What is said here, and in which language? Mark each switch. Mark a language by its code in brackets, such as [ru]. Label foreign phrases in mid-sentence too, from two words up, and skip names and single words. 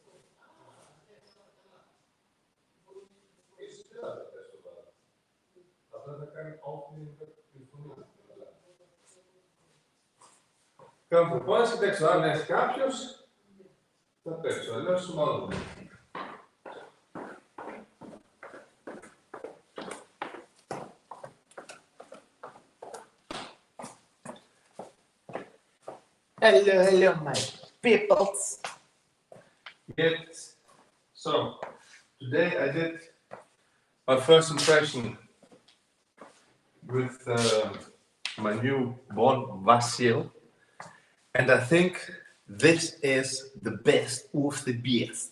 [el] Ίσως δεν θα το θες το βάλω. Αυτό θα κάνει την φωνή. Κάνω προπόνηση, κοιτάξτε, αν έχει κάποιος, θα παίξω, αλλιώς μόνο. [en] Hello, my peoples. Yes. So, today I did my first impression with my new bonwasyl, and I think this is the best of the best.